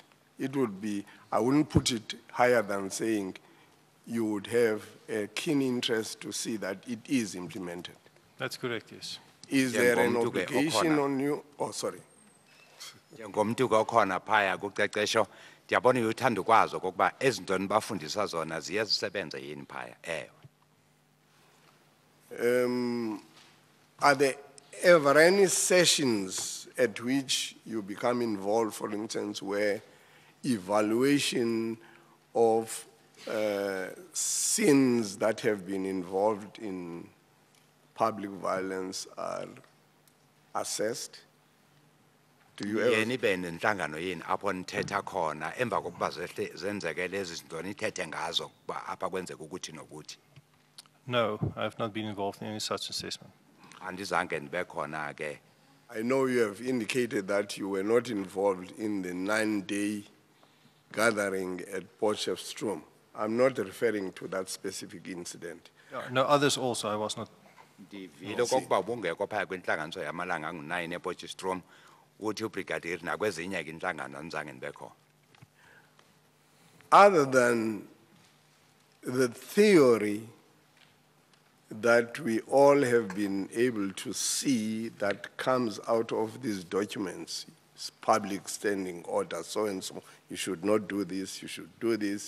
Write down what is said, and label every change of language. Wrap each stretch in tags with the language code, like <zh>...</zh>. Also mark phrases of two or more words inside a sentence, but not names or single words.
<en>It would be, I wouldn't put it higher than saying you would have a keen interest to see that it is implemented. That's correct, yes. Is there an obligation on you? Oh, sorry.</en> <xh>Njengomntu okhona phaya kuqeqesho ndiyabona uthanda ukwazi okokuba ezintoni bafundisa zona ziye zisebenze yini phaya.</xh> <en>Are there ever any sessions at which you become involved, for instance, where evaluation of sins that have been involved in public violence are assessed? Do you ever?</en> <xh>Yeni benenhlangano yini apho nithetha khona emva kokuba zenzeke lezi zinto nithethe ngazo ukuba apha kwenzeka ukuthi nokuthi?</xh> <en>No, I have not been involved in any such assessment.</en> <xh>Andizange ndibe khona ke.</xh> <en>I know you have indicated that you were not involved in the 9-day gathering at Potchefstroom. I'm not referring to that specific incident. No, others also, I was not.</en> <xh>Ndivile okokuba ubungekho phaya kwintlanganiso yamalanga angu-9 ePotchefstroom uthi ubrigadier nakwezinye ke intlangano andizange ndibe khona.</xh> <en>Other than the theory that we all have been able to see that comes out of these documents, public standing orders, so and so, you should not do this, you should do this.</en>